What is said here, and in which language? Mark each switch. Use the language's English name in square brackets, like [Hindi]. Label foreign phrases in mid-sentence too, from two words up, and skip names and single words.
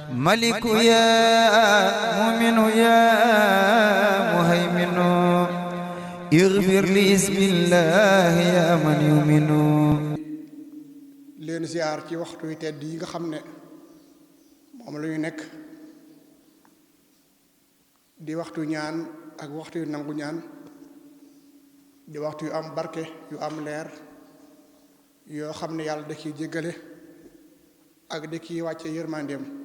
[Arabic] ملك يا مؤمن يا مهيمن اغفر لي بسم الله يا من يؤمن. [Wolof] leen ziar ci waxtu yu tedd yi nga xam ne moom la ñu nekk di waxtu ñaan ak waxtu yu nangu ñaan di waxtu yu am barke yu am leer yoo xam ne yàlla da ciy jéggale ak da ciy wàcce yërmandeem.